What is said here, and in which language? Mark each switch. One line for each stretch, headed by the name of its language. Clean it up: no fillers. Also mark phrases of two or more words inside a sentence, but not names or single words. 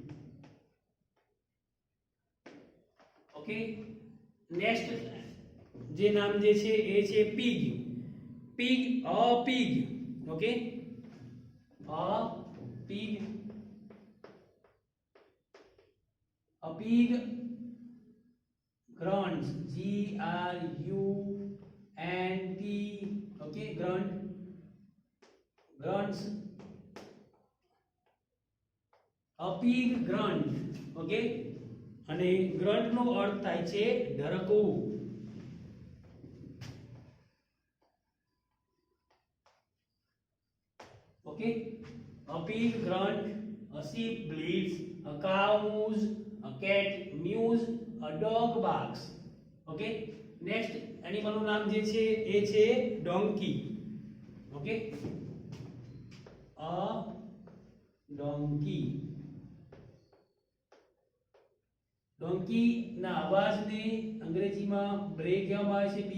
English: okay, next
Gujarati: જે નામ જે છે એ છે પીગ.
English: Pig. A pig. Okay, a pig. a pig grunts. G R U N T. Okay, grunt. Grunts. A pig grunt.
Gujarati: Okay, અને grunt નો અર્થ થાય છે ઢરકવું.
English: Okay, a pig grunt, a sheep bleats, a cow moves, a cat mews, a dog barks. Okay, next
Gujarati: એનિમલ નું નામ જે છે એ છે ડોંકી.
English: Okay, a donkey.
Gujarati: ડોંકી ના અવાજને અંગ્રેજીમાં બ્રે કહેવામાં આવે છે.